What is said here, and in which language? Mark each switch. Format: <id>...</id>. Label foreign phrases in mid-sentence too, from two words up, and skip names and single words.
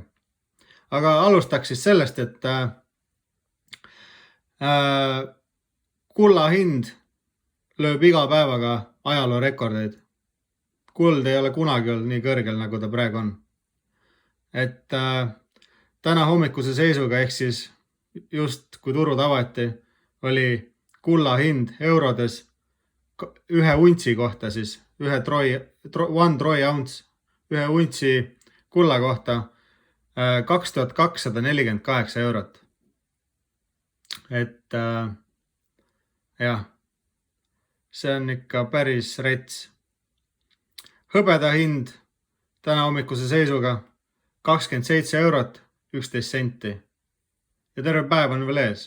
<et>Aga alustaks siis sellest, et kulla hind lööb iga päevaga ajaloo rekordeid. Kuld ei ole kunagi olnud nii kõrgel, nagu ta praegu on. Et täna hommikuse seisuga, ehk siis just kui turud avati, oli kulla hind eurodes ühe untsi kohta, siis</et> <en>one troy ounce,</en> <et>ühe untsi kulla kohta 2248 eurot. Et jah, see on ikka päris rets. Hõbeda hind täna hommikuse seisuga 27 eurot 11 senti ja terve päev on veel ees.</et>